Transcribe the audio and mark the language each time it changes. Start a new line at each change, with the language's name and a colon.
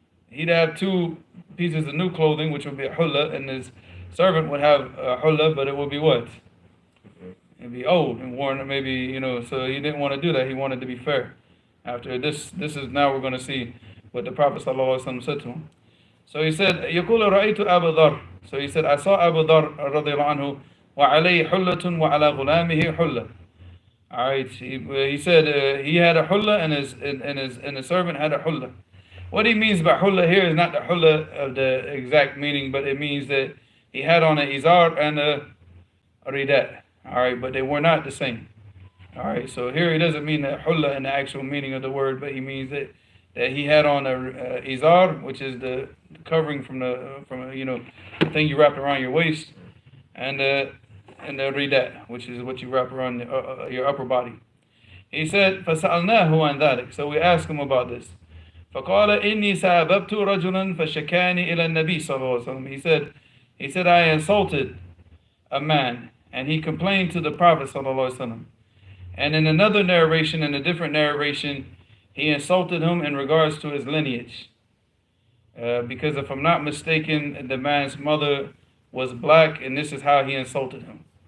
English: He'd have two pieces of new clothing, which would be a hulla, and his servant would have a hulla, but it would be what? It'd be old and worn, maybe, you know, so he didn't want to do that. He wanted to be fair. After this is now we're going to see what the Prophet ﷺ said to him. So he said,
Arabic: يَقُولُ رَأَيْتُ أَبَا ذَرْ.
English: So he said, I saw Abu Dhar radiallahu anhu,
Arabic: وَعَلَيْهِ حُلَّةٌ وَعَلَى غُلَامِهِ حُلَّةٌ.
English: All right, he said he had a hulla and his servant had a hulla. What he means by hulla here is not the hulla of the exact meaning, but it means that he had on an izar and a ridat. All right, but they were not the same. All right, so here he doesn't mean that hulla in the actual meaning of the word, but he means that he had on a izar, which is the covering from you know, the thing you wrap around your waist, and the ridat, which is what you wrap around your upper body. He said,
Arabic: فَسَأَلْنَاهُ عَنْ ذَلِكَ.
English: So we asked him about this.
Arabic: فقال إني ساببت رجلا فشكاني إلى النبي صلى الله عليه وسلم.
English: He said I insulted a man and he complained to the Prophet صلى الله عليه وسلم. And in another narration, in a different narration, he insulted him in regards to his lineage. because if I'm not mistaken, the man's mother was black, and this is how he insulted him.